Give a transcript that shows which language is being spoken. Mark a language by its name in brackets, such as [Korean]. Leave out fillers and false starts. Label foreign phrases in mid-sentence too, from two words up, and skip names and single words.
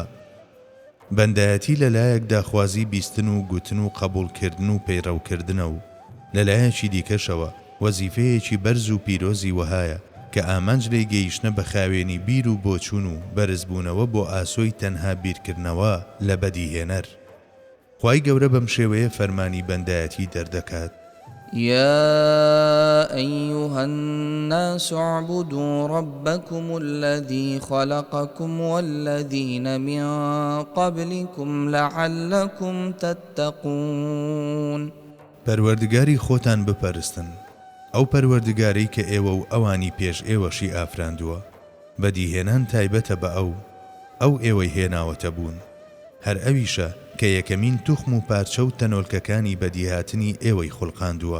[Central Kurdish] بەندایەتی لەلایەکدا خوازی بیستن و گوتن و قبولکردن و پەیڕەوکردنە و لەلایەکی دیکەشەوە وەزیفەیەکی بەرز و پیرۆزی وەهایە کە ئامانج لێی گەیشتنە بە خاوێنی بیر و بۆچوون و بەرزبوونەوە بۆ ئاسۆی تەنها بیرکردنەوە لە بەدیهێنەر. خوای گەورە بەم شێوەیە فەرمانی بەندایەتی دەردەکات. [Arabic] يا أيها الناس اعبدوا ربكم الذي خلقكم والذين من قبلكم لعلكم تتقون. [Central Kurdish] پەروەردگاری خۆتان بپەرستن، ئەو پەروەردگارەی کە ئێوە و ئەوانی پێش ئێوەشی ئافراندووە. بەدیهێنان تایبەتە بە ئەو ئێوەی هێناوەتە بوون. هەر ئەویشە کە یەکەمین توخم و پارچە و تەنۆلکەکانی بەدیهاتنی ئێوەی خوڵقاندووە.